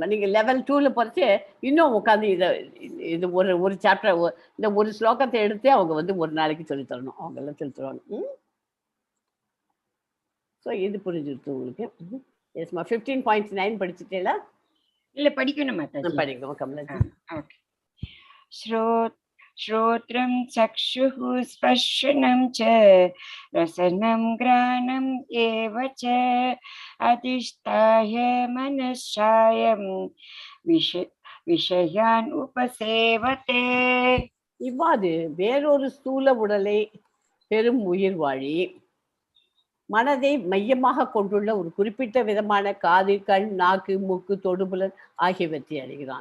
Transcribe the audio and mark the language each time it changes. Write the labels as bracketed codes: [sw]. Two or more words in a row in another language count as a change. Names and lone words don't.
[ta] நீங்க லெவல் 2ல போறச்சு இன்னும் உட்காந்து இது ஒரு சாப்டர் இந்த ஒரு ஸ்லோகத்தை எடுத்து அவங்க வந்து ஒரு நாளைக்கு சொல்லி தரணும். அவங்க எல்லாம் சொல்லி தருவாங்க. ஸோ இது புரிஞ்சிருக்கு உங்களுக்கு. எஸ்மா 15.9 படிச்சுட்டேல? இல்ல படிக்கணும் மாதாஜி. படிக்கணும் கமலாஜி. ஓகே. [sa] श्रोत्रं चक्षुः स्पर्शनं च रसनं घ्राणं एव च अधिष्ठाय मनश्चायं विषयान् उपसेवते. [ta] இவ்வாறு வேறொரு ஸ்தூல உடலை பெரும் உயிர் வாழி மனதை மையமாக கொண்டுள்ள ஒரு குறிப்பிட்ட விதமான காது, கண், நாக்கு, மூக்கு, தொடுபுலன் ஆகியவற்றை அறிகிறான்.